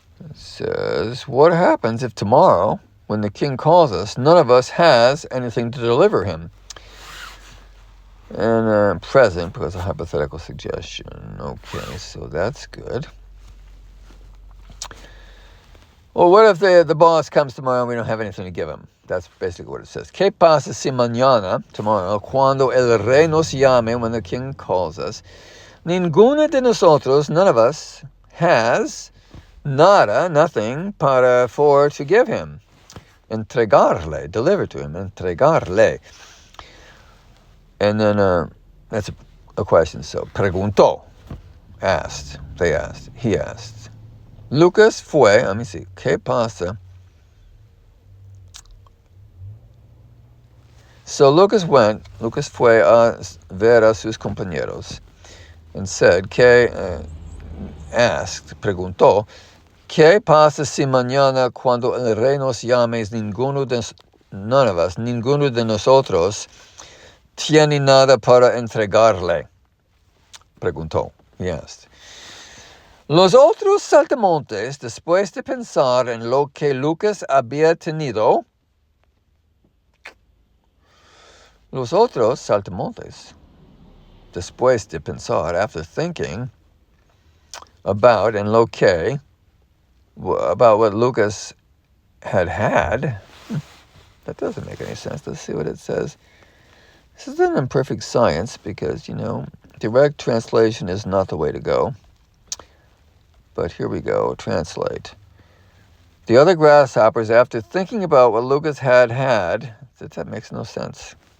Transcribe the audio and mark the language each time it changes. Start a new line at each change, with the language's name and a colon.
English: It says, what happens if tomorrow, when the king calls us, none of us has anything to deliver him? And present, because of hypothetical suggestion. Okay, so that's good. Well, what if the boss comes tomorrow and we don't have anything to give him? That's basically what it says.
Spanish: ¿Qué pasa si mañana,
English: tomorrow,
Spanish: cuando el rey nos llame,
English: when the king calls us,
Spanish: ninguno de nosotros,
English: none of us, has nada, nothing, to give him? Entregarle, deliver to him, entregarle. And then that's a question. So, preguntó, asked, they asked, he asked.
Spanish: Lucas fue,
English: let me see,
Spanish: ¿qué pasa? So Lucas fue a ver a sus compañeros
English: and said, asked,
Spanish: preguntó, ¿qué pasa si mañana cuando el rey nos llame
English: none of us,
Spanish: ninguno de nosotros, tiene nada para entregarle? Preguntó,
English: he asked.
Spanish: Los otros saltamontes, después de pensar en lo que Lucas había tenido, los otros saltamontes, después de pensar,
English: after thinking about about what Lucas had, that doesn't make any sense. Let's see what it says. This is an imperfect science because, direct translation is not the way to go. But here we go, translate. The other grasshoppers, after thinking about what Lucas had, that makes no sense.